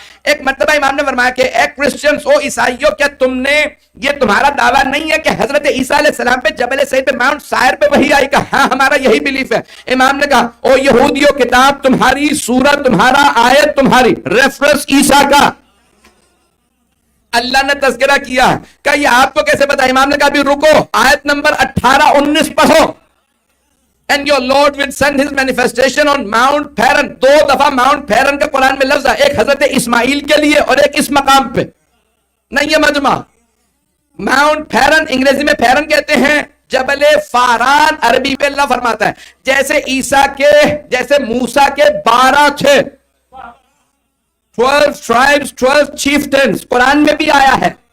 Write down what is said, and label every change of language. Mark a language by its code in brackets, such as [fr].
[ur] ایک مرتبہ امام نے فرمایا کہ اے کرسچنز, او عیسائیوں, کیا تم نے یہ تمہارا دعویٰ نہیں ہے کہ حضرت عیسیٰ علیہ السلام پہ جبل سعید پہ ماؤنٹ سائر پہ وحی آئی؟ کہا ہاں ہمارا یہی بلیف ہے. امام نے کہا او یہودیوں, کتاب تمہاری, سورت تمہارا, آیت تمہاری, ریفرنس عیسیٰ کا. اللہ نے تذکرہ کیا, کہ یہ آپ کو کیسے پتا؟ امام نے کہا ابھی رکو, آیت نمبر 18-19 پڑھو. [en] And your Lord will send his manifestation on Mount Paran. [ur] 2 دفعہ Mount Paran کا قرآن میں لفظ ہے, ایک حضرت اسماعیل کے لیے اور ایک اس مقام پہ. نہیں یہ مجمع Mount Paran, انگریزی میں پیرن کہتے ہیں, جبل فاران عربی پہ اللہ فرماتا ہے جیسے عیسیٰ کے, جیسے موسیٰ کے 12 تھے, [en] 12 tribes, 12 chieftains, [ur] قرآن میں بھی آیا ہے.